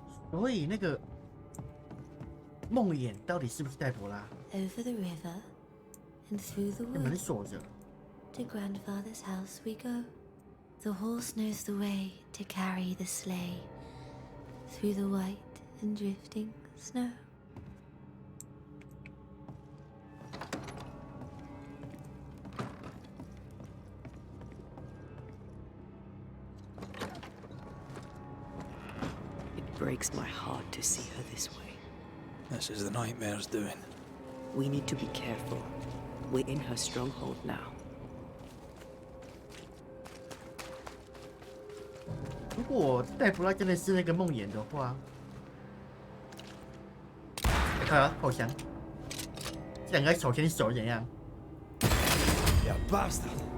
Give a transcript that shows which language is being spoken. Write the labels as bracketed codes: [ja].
[zh] 所以那个梦魇到底是不是黛博拉？ [en] Over the river and through the [zh] 那门 [en] wood. [zh] 锁着。 [en] To grandfather's house we go. The horse knows the way to carry the sleigh. Through the white and drifting snow. It breaks my heart to see her this way. This is the nightmare's doing. We need to be careful. We're in her stronghold now. [zh] 如果黛博拉真的是那个梦魇的话，看啊，好香！这两个手牵手怎样？ [en] You bastard!